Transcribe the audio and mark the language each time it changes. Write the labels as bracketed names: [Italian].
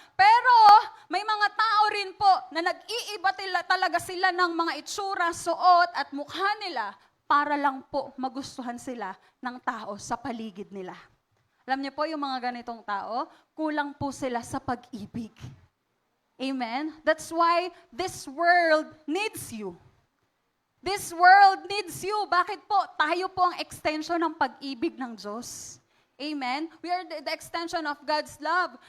[Filipino] Pero may mga tao rin po na nag-iiba talaga sila ng mga itsura, suot at mukha nila para lang po magustuhan sila ng tao sa paligid nila. Alam niyo po, yung mga ganitong tao, kulang po sila sa pag-ibig. Amen? [English] That's why this world needs you. This world needs you. [Filipino] Bakit po? Tayo po ang extension ng pag-ibig ng Diyos. Amen? [English] We are the extension of God's love.